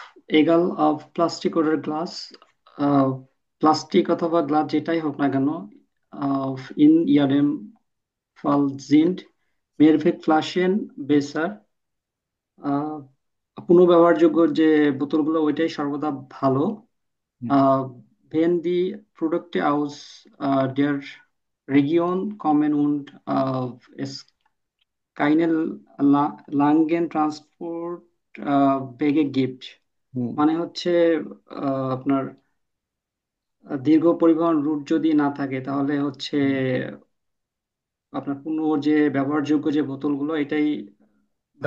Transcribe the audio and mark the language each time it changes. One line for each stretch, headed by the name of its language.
Bangla: এগাল of plastic or glass, plastic অথবা glass যেটাই হোক না কেন, ইন ইয়ারেম ফল জিন্ড মেরভেক ফ্লাশেন বেসার, পুনর্ব্যবহারযোগ্য যে বোতলগুলো ওইটাই সর্বদা ভালো।
German: Wenn die Produkte aus der Region kommen und es keine langen Transportwege gibt,
Bangla: হুম, মানে হচ্ছে আপনার দীর্ঘ পরিবহন রুট যদি না থাকে, তাহলে হচ্ছে হুম, আপনার পুনঃ যে ব্যবহারযোগ্য যে বোতলগুলো এটাই ভালো